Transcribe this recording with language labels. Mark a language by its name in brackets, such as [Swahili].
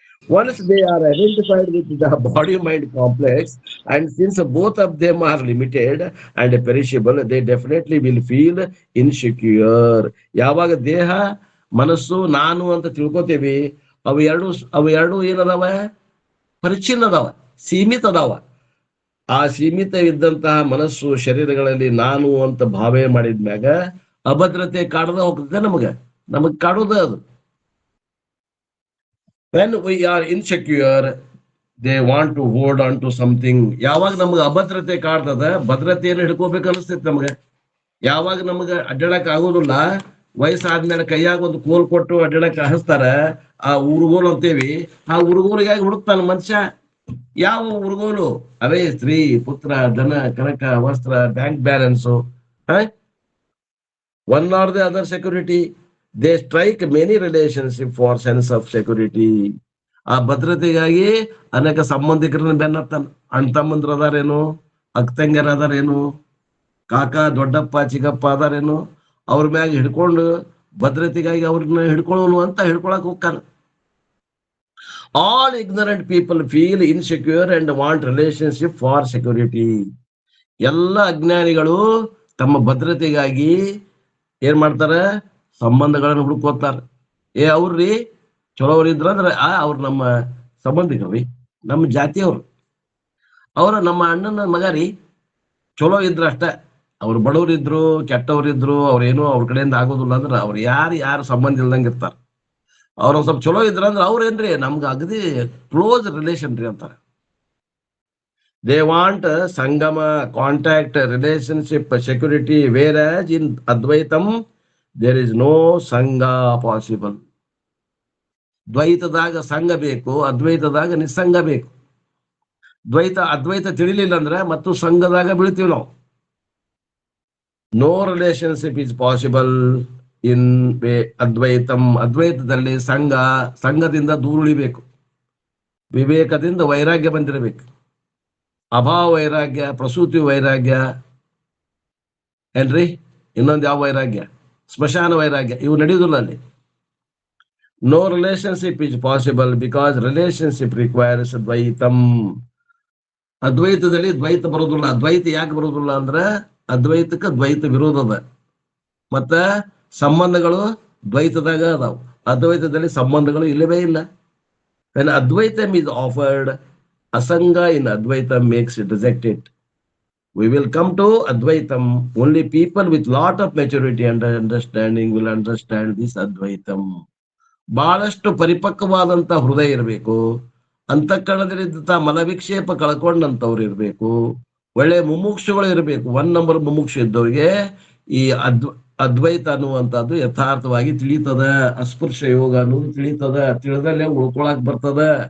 [English] Once they are identified with the body-mind complex, and since both of them are limited and perishable, they definitely will feel insecure. [Kannada] ಯಾವಾಗ ದೇಹ ಮನಸ್ಸು ನಾನು ಅಂತ ತಿಳ್ಕೊತೇವಿ, ಅವು ಎರಡು ಏನದಾವ? ಪರಿಚ್ಛಿನ್ನ ಅದಾವ, ಸೀಮಿತ ಅದಾವ. ಆ ಸೀಮಿತ ಇದ್ದಂತಹ ಮನಸ್ಸು ಶರೀರಗಳಲ್ಲಿ ನಾನು ಅಂತ ಭಾವನೆ ಮಾಡಿದ್ಮ್ಯಾಗ ಅಭದ್ರತೆ ಕಾಡದ ಹೋಗ್ತದೆ. ನಮಗ್ ಕಾಡೋದ ಅದು. [English] When we are insecure, they want to hold on to something. [Kannada] ಯಾವಾಗ ನಮ್ಗೆ ಅಭದ್ರತೆ ಕಾಡ್ತದ, ಭದ್ರತೆಯನ್ನು ಹಿಡ್ಕೋಬೇಕು ಅನಿಸ್ತೈತಿ ನಮ್ಗೆ. ಯಾವಾಗ ನಮ್ಗೆ ಅಡ್ಡಾಡಕ್ ಆಗೋದಿಲ್ಲ, ವಯಸ್ಸಾದ್ಮೇಲೆ ಕೈಯಾಗ ಒಂದು ಕೋಲ್ ಕೊಟ್ಟು ಅಡ್ಡಾಡಕ್ ಹಸ್ತಾರ, ಆ ಉರುಗೋಲು ಅಂತೇವಿ. ಆ ಉರುಗೋಲಿಗಾಗಿ ಹುಡುಕ್ತಾನ ಮನುಷ್ಯ. ಯಾವ ಉರುಗೋಲು? ಅವೇ ಸ್ತ್ರೀ, ಪುತ್ರ, ಧನ, ಕನಕ, ವಸ್ತ್ರ, bank balance, [English] one or the other security. They strike many relationship for sense of security. [Kannada] ಆ ಭದ್ರತೆಗಾಗಿ ಅನೇಕ ಸಂಬಂಧಿಕರನ್ನ ಬೆನ್ನತ್ತಾನ. ಅಣ್ಣ ತಮ್ಮಂದ್ರ ಅದಾರೇನು, ಅಕ್ಕಂಗ್ಯರ ಅದಾರೇನು, ಕಾಕ ದೊಡ್ಡಪ್ಪ ಚಿಕ್ಕಪ್ಪ ಅದಾರೇನು, ಅವ್ರ ಮ್ಯಾಗ ಹಿಡ್ಕೊಂಡು ಭದ್ರತೆಗಾಗಿ ಅವ್ರನ್ನ ಹಿಡ್ಕೊಳ್ಳೋನು ಅಂತ ಹಿಡ್ಕೊಳಕ್ ಹೋಗ್ತಾನ. [English] All ignorant people feel insecure and want relationship for security. [Kannada] ಎಲ್ಲ ಅಜ್ಞಾನಿಗಳು ತಮ್ಮ ಭದ್ರತೆಗಾಗಿ ಏನ್ ಮಾಡ್ತಾರ? ಸಂಬಂಧಗಳನ್ನು ಹುಡುಕೋತಾರ. ಅವ್ರಿ ಚಲೋವ್ರಿದ್ರ ಅಂದ್ರೆ ಅವ್ರು ನಮ್ಮ ಸಂಬಂಧಿಕರಿ, ನಮ್ಮ ಜಾತಿಯವ್ರು, ಅವ್ರ ನಮ್ಮ ಅಣ್ಣನ ಮಗ ರೀ, ಚಲೋ ಇದ್ರ ಅಷ್ಟ. ಅವ್ರು ಬಡವರಿದ್ರು, ಕೆಟ್ಟವ್ರಿದ್ರು, ಅವ್ರೇನು ಅವ್ರ ಕಡೆಯಿಂದ ಆಗೋದಿಲ್ಲ ಅಂದ್ರೆ ಅವ್ರು ಯಾರು ಸಂಬಂಧ ಇಲ್ದಂಗೆ ಇರ್ತಾರ. ಅವ್ರ ಸ್ವಲ್ಪ ಚಲೋ ಇದ್ರ ಅಂದ್ರೆ ಅವ್ರೇನ್ರಿ ನಮ್ಗೆ ಅಗದಿ [English] close relation [Kannada] ರೀ ಅಂತಾರೆ. [English] They want sangama, contact, relationship, security, whereas in Advaitam there is no sangha possible. [Kannada] ದ್ವೈತದಾಗ ಸಂಘ ಬೇಕು, ಅದ್ವೈತದಾಗ ನಿಸ್ಸಂಗ ಬೇಕು. ಅದ್ವೈತ ತಿಳಿಲಿಲ್ಲ ಅಂದ್ರೆ ಮತ್ತು ಸಂಘದಾಗ ಬೀಳ್ತೀವಿ ನಾವು. [English] No relationship is possible in advaitam. [Kannada] ಅದ್ವೈತದಲ್ಲಿ ಸಂಘದಿಂದ ದೂರ ಉಳಿಬೇಕು. ವಿವೇಕದಿಂದ ವೈರಾಗ್ಯ ಬಂದಿರಬೇಕು. ಅಭಾವ ವೈರಾಗ್ಯ, ಪ್ರಸೂತಿ ವೈರಾಗ್ಯ, ಏನ್ರಿ ಇನ್ನೊಂದು ಯಾವ ವೈರಾಗ್ಯ? ಸ್ಮಶಾನ ವೈರಾಗ್ಯ. ಇವು ನಡೆಯುವುದಿಲ್ಲ ಅಲ್ಲಿ. [English] No relationship is possible because relationship requires dvaitam. [Kannada] ಅದ್ವೈತದಲ್ಲಿ ದ್ವೈತ ಬರೋದಿಲ್ಲ. ಅದ್ವೈತ ಯಾಕೆ ಬರೋದಿಲ್ಲ ಅಂದ್ರೆ ಅದ್ವೈತಕ್ಕೆ ದ್ವೈತ ವಿರೋಧದ, ಮತ್ತ ಸಂಬಂಧಗಳು ದ್ವೈತದಾಗ ಅದಾವ. ಅದ್ವೈತದಲ್ಲಿ ಸಂಬಂಧಗಳು ಇಲ್ಲವೇ ಇಲ್ಲ. [English] When Advaitam is offered, Asanga in Advaitam makes it reject it. We will come to Advaitam. Only people with lot of maturity and understanding will understand this Advaitam. [Kannada] ಬಹಳಷ್ಟು ಪರಿಪಕ್ವವಾದಂತ ಹೃದಯ ಇರಬೇಕು. ಅಂತಃಕರಣದಲ್ಲಿದ್ದ ಮಲವಿಕ್ಷೇಪ ಕಳ್ಕೊಂಡಂತವ್ರು ಇರಬೇಕು. ಒಳ್ಳೆ ಮುಮುಕ್ಷುಗಳು ಇರಬೇಕು. 1 ನಂಬರ್ ಮುಮುಕ್ಷು ಇದ್ದವರಿಗೆ ಈ ಅದ್ವೈತ ಅನ್ನುವಂಥದ್ದು ಯಥಾರ್ಥವಾಗಿ ತಿಳಿತದ. ಅಸ್ಪೃಶ್ಯ ಯೋಗ ಅನ್ನೋದು ತಿಳಿತದ. ತಿಳಿದಲ್ಲೇ ಉಳ್ಕೊಳಕ್ ಬರ್ತದ.